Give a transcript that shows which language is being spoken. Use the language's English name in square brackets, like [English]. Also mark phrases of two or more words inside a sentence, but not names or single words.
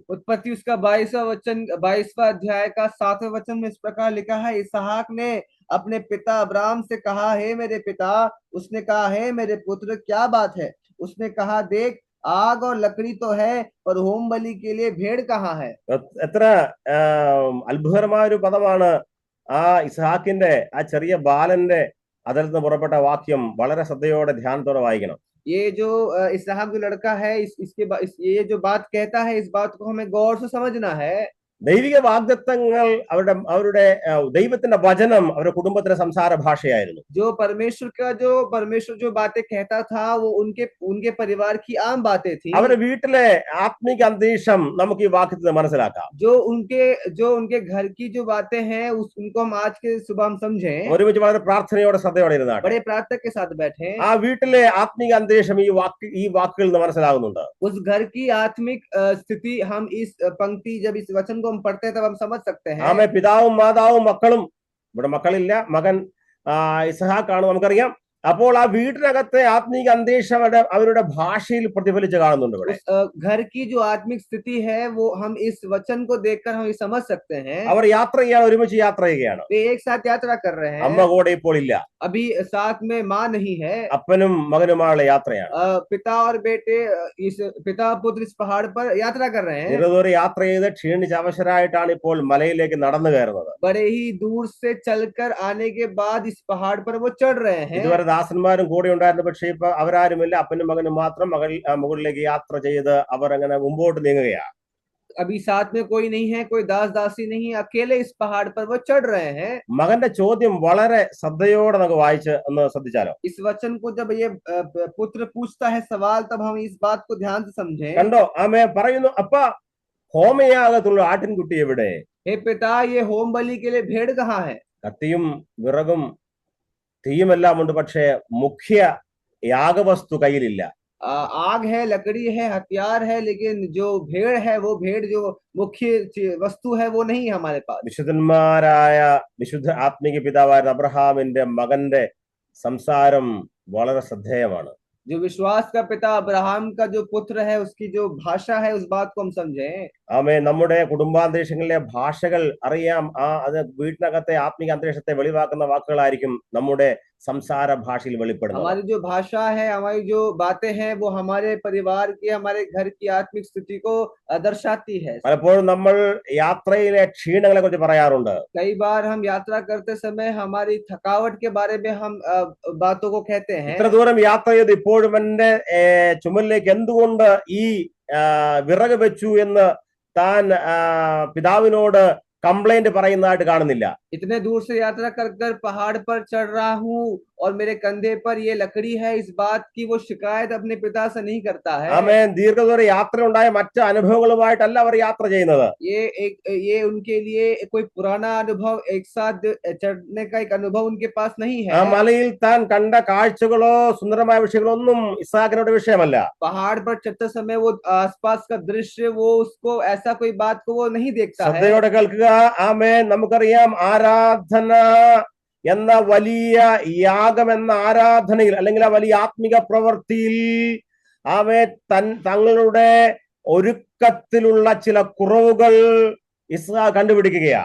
[Hindi] उत्पत्ति उसका 22वां अध्याय का 7वें वचन में इस प्रकार लिखा है, इसहाक ने अपने पिता अब्राहम से कहा, हे मेरे पिता। उसने कहा, हे मेरे पुत्र, क्या बात है? उसने कहा, देख, आग और लकड़ी तो है, पर होम बलि के लिए भेड़ कहाँ है? [Malayalam] എത്ര അത്ഭുതകരമായ ഒരു പദമാണ് ആ ഇസ്ഹാക്കിന്റെ ആ ചെറിയ ബാലന്റെ അതിൽ നിന്ന് പുറപ്പെട്ട വാക്യം. വളരെ ശ്രദ്ധയോടെ ധ്യാനത്തോടെ വായിക്കണം. [Hindi] ये जो इसहाक जो लड़का है, ये जो बात कहता है, इस बात को हमें गौर से समझना है। [Malayalam] ദൈവിക വാഗ്ദത്തങ്ങൾ അവരുടെ ദൈവത്തിന്റെ വചനം അവരുടെ കുടുംബത്തിന്റെ സംസാര ഭാഷയായിരുന്നു. [Hindi] जो परमेश्वर जो बातें कहता था वो उनके परिवार की आम बातें थी। [Malayalam] അവരുടെ വീട്ടിലെ ആത്മിക അന്തരീക്ഷം നമുക്ക് ഈ വാക്യത്തിൽ മനസ്സിലാക്കാം. [Hindi] जो उनके घर की जो बातें हैं उनको हम आज के सुबह हम समझें। [Malayalam] ഒരുമിച്ച് വളരെ പ്രാർത്ഥനയോടെ ശ്രദ്ധയോടെ ഇരുന്നാട്ടെ. [Hindi] बड़े प्रार्थना के साथ बैठे। [Malayalam] ആ വീട്ടിലെ ആത്മിക അന്തരീക്ഷം ഈ വാക്കുകളിൽ നിന്ന് മനസ്സിലാകുന്നുണ്ട്. [Hindi] उस घर की आत्मिक स्थिति हम इस पंक्ति, जब इस वचन को हम पढ़ते हैं तब हम समझ सकते हैं। [Malayalam] ആമേ, പിതാവും മാതാവും മക്കളും, ഇവിടെ മക്കളില്ല, മകൻ ഇസ്ഹാക്കാണ് നമുക്കറിയാം. അപ്പോൾ ആ വീട്ടിനകത്തെ ആത്മീക അന്തരീക്ഷം അവരുടെ ഭാഷയിൽ പ്രതിഫലിച്ച് കാണുന്നുണ്ട്. ഇവിടെ [Hindi] घर की जो आत्मिक स्थिति है वो हम इस वचन को देखकर हम समझ सकते हैं। [Malayalam] അവർ യാത്ര ചെയ്യാൻ ഒരുമിച്ച് യാത്ര ചെയ്യുകയാണ്. [Hindi] वे एक साथ यात्रा कर रहे हैं। [Malayalam] അമ്മ കൂടെ ഇപ്പോൾ ഇല്ല. [Hindi] अभी साथ में माँ नहीं है। [Malayalam] അപ്പനും മകനുമായുള്ള യാത്രയാണ്. [Hindi] पिता और बेटे, पिता पुत्र इस पहाड़ पर यात्रा कर रहे हैं। [Malayalam] ദൂരെ യാത്ര ചെയ്ത് ക്ഷീണിച്ച് അവശരായിട്ടാണ് ഇപ്പോൾ മലയിലേക്ക് നടന്നു കയറുന്നത്. [Hindi] बड़े ही दूर से चलकर आने के बाद इस पहाड़ पर वो चढ़ रहे हैं। [Malayalam] ഇതുവരെ ദാസന്മാരും കൂടെ ഉണ്ടായിരുന്നു, പക്ഷേ ഇപ്പൊ അവരാരുമില്ല. അപ്പനും മകനും മാത്രം മുകളിലേക്ക് യാത്ര ചെയ്ത് അവർ അങ്ങനെ മുമ്പോട്ട് നീങ്ങുകയാണ്. [Hindi] अभी साथ में कोई नहीं है, कोई दास दासी नहीं, अकेले इस पहाड़ पर वो चढ़ रहे हैं। [Malayalam] മകന്റെ ചോദ്യം വളരെ ശ്രദ്ധയോടെ നമുക്ക് വായിച്ച് ഒന്ന് ശ്രദ്ധിച്ചാലോ. [Hindi] इस वचन को जब ये पुत्र पूछता है सवाल, तब हम इस बात को ध्यान से समझें। [Malayalam] കണ്ടോ, ആമേ പറയുന്നു, അപ്പ ഹോമയാഗത്തുള്ള ആട്ടിൻകുട്ടി എവിടെ? [Hindi] हे पिता, ये होम बलि के लिए भेड़ कहाँ है? [Malayalam] കത്തിയും വിറകും തീയുമെല്ലാം ഉണ്ട്, പക്ഷേ മുഖ്യ യാഗവസ്തു കയ്യിലില്ല. [Hindi] आग है, लकड़ी है, हथियार है, लेकिन जो भेड़ है, वो भेड़ जो मुख्य वस्तु है वो नहीं है हमारे पास। [Malayalam] വിശുദ്ധന്മാരായ വിശുദ്ധ ആത്മീക പിതാവായ അബ്രഹാമിന്റെ മകന്റെ സംസാരം വളരെ ശ്രദ്ധേയമാണ്. [Hindi] जो विश्वास का पिता अब्राहम का जो पुत्र है, उसकी जो भाषा है, उस बात को हम समझें। [Malayalam] ആമേ, നമ്മുടെ കുടുംബാന്തരീക്ഷങ്ങളിലെ ഭാഷകൾ അറിയാം. അത് വീട്ടിനകത്തെ ആത്മീക അന്തരീക്ഷത്തെ വെളിവാക്കുന്ന വാക്കുകളായിരിക്കും നമ്മുടെ സംസാര ഭാഷയിൽ വെളിപ്പെടുന്നത്. [Hindi] हमारी जो भाषा है, हमारी जो बातें हैं, वो हमारे परिवार की, हमारे घर की आत्मिक स्थिति को दर्शाती है। [Malayalam] പലപ്പോഴും നമ്മൾ യാത്രയിലെ ക്ഷീണങ്ങളെ കുറിച്ച് പറയാറുണ്ട്. [Hindi] कई बार हम यात्रा करते समय हमारी थकावट के बारे में हम बातों को कहते हैं। [Malayalam] ഇത്ര ദൂരം യാത്ര ചെയ്ത് ഇപ്പോഴും എന്റെ ചുമലിലേക്ക് എന്തുകൊണ്ട് ഈ വിറക് വെച്ചു എന്ന് താൻ പിതാവിനോട് कंप्लेंट പറയുന്നതായിട്ട് കാണുന്നില്ല. [Hindi] इतने दूर से यात्रा कर पहाड़ पर चढ़ रहा हूँ और मेरे कंधे पर ये लकड़ी है, इस बात की वो शिकायत अपने पिता से नहीं करता है। [Malayalam] ആമേൻ. ദീർഘദൂര യാത്ര ഉണ്ടായ മറ്റ് അനുഭവങ്ങളുമായിട്ടല്ല അവർ യാത്ര ചെയ്യുന്നത്. [Hindi] ये उनके लिए कोई पुराना अनुभव, एक साथ चढ़ने का एक अनुभव उनके पास नहीं ആ है। [Malayalam] മലയിൽ താൻ കണ്ട കാഴ്ചകളോ സുന്ദരമായ വിഷയങ്ങളോ ഒന്നും ഇസ്ഹാക്കിനോട് വിഷയമല്ല. [Hindi] पहाड़ पर चढ़ते समय वो आसपास का दृश्य, वो उसको ऐसा कोई बात को वो नहीं देखता है। [Malayalam] ശ്രദ്ധയോടെ കേൾക്കുക. ആമേൻ. നമുക്കറിയാം, ആരാധന എന്ന വലിയ യാഗം എന്ന ആരാധനയിൽ അല്ലെങ്കിൽ ആ വലിയ ആത്മിക പ്രവൃത്തിയിൽ തങ്ങളുടെ ഒരുക്കത്തിലുള്ള ചില കുറവുകൾ ഇസ്ഹാക്ക് കണ്ടുപിടിക്കുകയാ.